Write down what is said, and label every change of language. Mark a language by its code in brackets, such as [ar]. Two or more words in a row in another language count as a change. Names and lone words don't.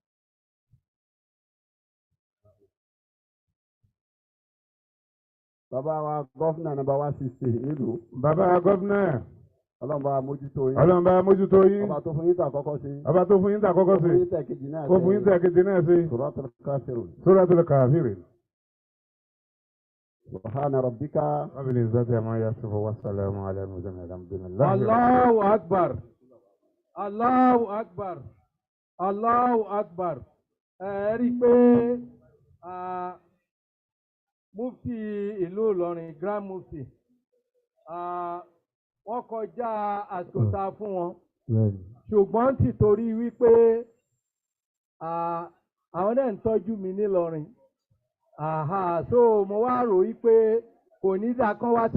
[yo] Bàbá wa gọ́fúnà nàbà 160 nílùú. Bàbá gọ́fúnà. Ọlọ́run bá mójútó yín. Ọba tó fún yín tà kọ́kọ́ sí. Kó fún yín tà kejì náà sí. Suratul Kafirun. [ar] سبحان ربك. رب العزة عما يصفون وسلام على المرسلين الحمد لله. الله أكبر الله أكبر. الله أكبر. [yo] Ẹ rí i pé mufti ìlú Ìlọrin [en] Grand Mufti [yo] wọ́n kọjá àsìkò tá a fún wọn ṣùgbọ́n tìtorí wípé àwọn náà ń tọ́jú mi nílọrin so mo wá rò wípé kò ní dáa kán wá